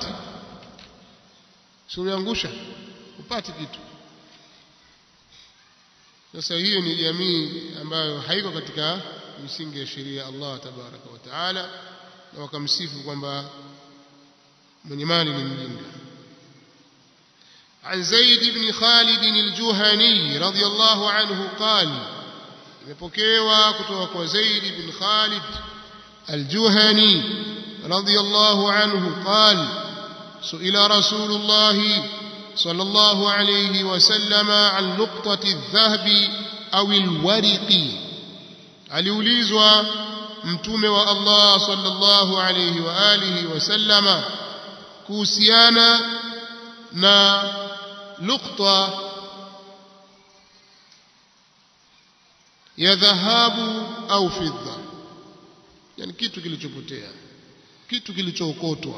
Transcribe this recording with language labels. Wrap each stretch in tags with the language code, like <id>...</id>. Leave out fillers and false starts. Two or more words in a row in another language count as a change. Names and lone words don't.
<sw>Sio umeangusha, hupati kitu. Sasa hiyo ni jamii ambayo haiko katika misingi ya sheria Allah</sw> <ar>تبارك وتعالى,</ar> <sw>na wakamsifu kwamba mwenye mali ni mjinga.</sw> <ar>عن زيد بن خالد الجهني رضي الله عنه قال</ar> <sw>imepokewa kutoka kwa Zaid ibn Khalid al-Juhani</sw> <ar>رضي الله عنه قال سئل رسول الله صلى الله عليه وسلم عن نقطة الذهب أو الورق.</ar> <sw>aliulizwa mtume wa Allah</sw> <ar>صلى الله عليه وعلى آله وسلم</ar> <sw>kuhusiana na nukta ya dhahabu au fidda, yani kitu kilichopotea, kitu kilichookotwa.</sw>